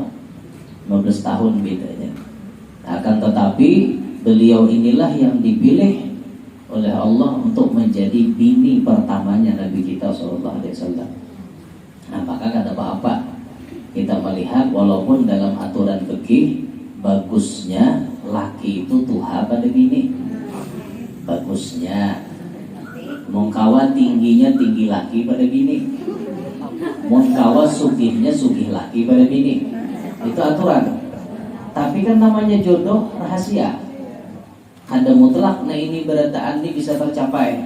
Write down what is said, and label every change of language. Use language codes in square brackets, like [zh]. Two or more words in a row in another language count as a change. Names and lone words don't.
[id] 15 tahun bedanya. Akan tetapi beliau inilah yang dipilih oleh Allah untuk menjadi bini pertamanya Nabi kita SAW. [bjn] Nah, maka kata apa-apa kita melihat walaupun dalam aturan fikih bagusnya laki itu tuha pada bini. Bagusnya mongkawa tingginya tinggi laki pada bini, mongkawa sugihnya sugih laki pada bini. [id] Itu aturan. Tapi kan namanya jodoh rahasia. Ada mutlak, nah ini berataan ini bisa tercapai.